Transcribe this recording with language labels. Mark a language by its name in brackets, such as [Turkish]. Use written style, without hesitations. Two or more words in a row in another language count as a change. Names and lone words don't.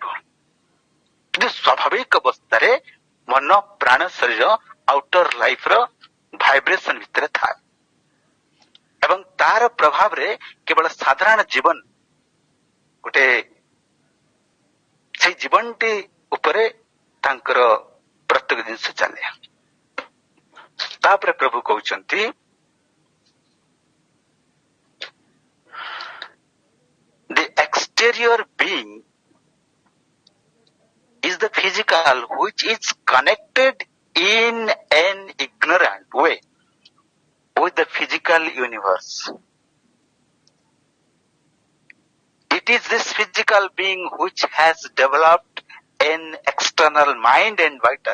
[Odia] କିନ୍ତୁ ସ୍ୱାଭାବିକ ଅବସ୍ଥାରେ ମନ, ପ୍ରାଣ, ଶରୀର [English] outer life [Odia] ର ଭାଇବ୍ରେସନ ଭିତରେ ଥାଏ ଏବଂ ତାର ପ୍ରଭାବରେ କେବଳ ସାଧାରଣ ଜୀବନ ଗୋଟେ ସେଇ ଜୀବନଟି ଉପରେ ତାଙ୍କର ପ୍ରତ୍ୟେକ ଜିନିଷ ଚାଲେ। ତାପରେ ପ୍ରଭୁ କହୁଛନ୍ତି, [English] exterior being is the physical which is connected in an ignorant way with the physical universe. It is this physical being which has developed an external mind and vital.